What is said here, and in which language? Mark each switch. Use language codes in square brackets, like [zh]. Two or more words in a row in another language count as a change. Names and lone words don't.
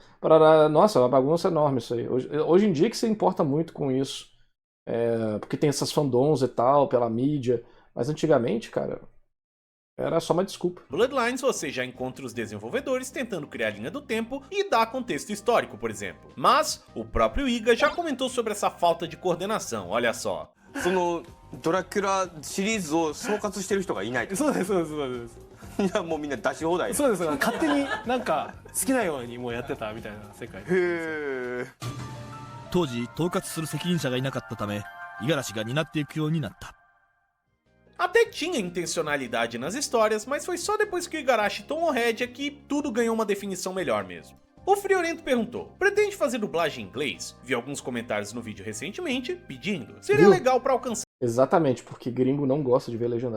[pt] Nossa, é uma bagunça enorme isso aí. Hoje em dia que se importa muito com isso, porque tem essas fandoms e tal, pela mídia, mas antigamente, cara, era só uma desculpa. Bloodlines você já encontra os desenvolvedores tentando criar linha do tempo e dar contexto histórico, por exemplo. Mas o próprio Iga já comentou sobre essa falta de coordenação, olha só. [ja] ドラキュラシリーズを総括してる人がいない。そうですそうですそうです。いやもうみんな出し放題。そうです。勝手になんか好きなようにもうやってたみたいな世界。へえ。当時統括する責任者がいなかったため、五十嵐が担っていくようになった。 [pt] Até tinha intencionalidade nas histórias, mas foi só depois que o Igarashi tomou rédea que tudo ganhou uma definição melhor mesmo. O Friorento perguntou: pretende fazer dublagem em inglês? Vi alguns comentários no vídeo recentemente pedindo. Seria legal pra alcançar Exatamente, porque gringo não gosta de ver legendado.